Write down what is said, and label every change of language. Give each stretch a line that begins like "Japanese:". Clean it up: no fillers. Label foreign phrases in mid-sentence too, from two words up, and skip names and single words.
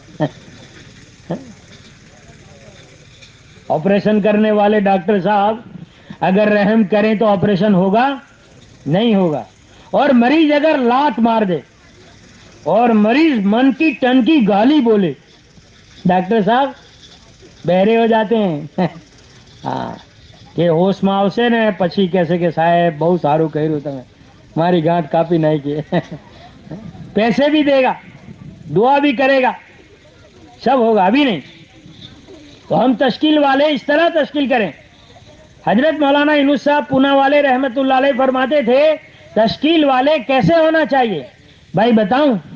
Urdu: آپریشن کرنے والے ڈاکٹر صاحب اگر رحم کریں تو آپریشن ہوگا؟ نہیں ہوگا. اور مریض اگر لات مار دے اور مریض من کی ٹن کی گالی بولے ڈاکٹر صاحب بہرے ہو جاتے ہیں. ہاں کہ
Gujarati: ہوش માં આવશે ને પછી કહેશે કે સાહેબ બહુ સારું કર્યું તમે મારી ગાંઠ કાપી નાખી.
Urdu: پیسے بھی دے گا، دعا بھی کرے گا، سب ہوگا. ابھی نہیں تو ہم تشکیل والے اس طرح تشکیل کریں. حضرت مولانا یونس صاحب پونا والے رحمت اللہ علیہ فرماتے تھے تشکیل والے کیسے ہونا چاہیے.